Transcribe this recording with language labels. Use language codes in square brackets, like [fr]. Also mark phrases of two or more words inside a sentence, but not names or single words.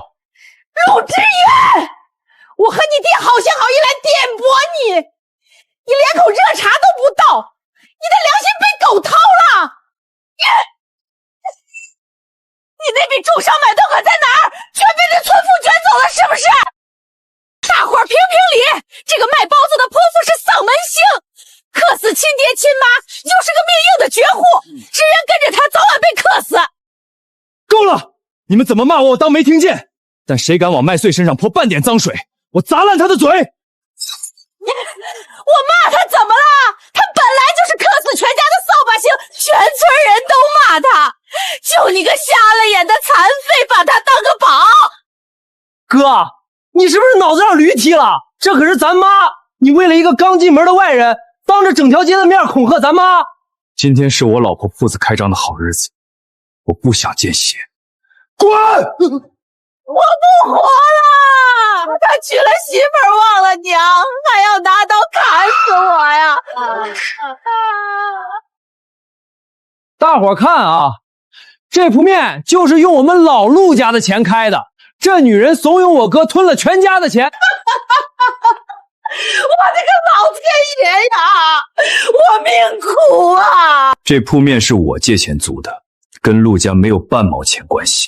[zh] 陆志遠，我和你爹好心好意来點拨你，你连口热茶都不倒，你的良心被狗掏了！你那筆重商买断款在哪兒？全被这村妇卷走了，是不是？大伙儿评评理，這個賣包子的潑婦是嗓門星，克死親爹親媽，又是個命硬的絕戶，志遠跟着他早晚被克死。夠了！你們怎麼罵我，我當沒聽見。但誰敢往麥穗身上潑半點髒水，我砸爛他的嘴！我罵他怎麼了？他本來就是克死全家的掃把星，全村人都罵他，就你個瞎了眼的殘廢，把他当個寶。哥，你是不是腦子讓驢踢了？這可是咱媽，你為了一個剛進門的外人，當着整條街的面恐嚇咱媽。今天是我老婆鋪子開張的好日子，我不想見血。滾！我不活了！他娶了媳婦忘了娘，還要拿刀砍死我呀！大伙看啊，這鋪面就是用我們老陸家的錢開的。這女人慫恿我哥吞了全家的錢。我這個老天爺呀，我命苦啊！這鋪面是我借錢租的，跟陸家沒有半毛錢關係。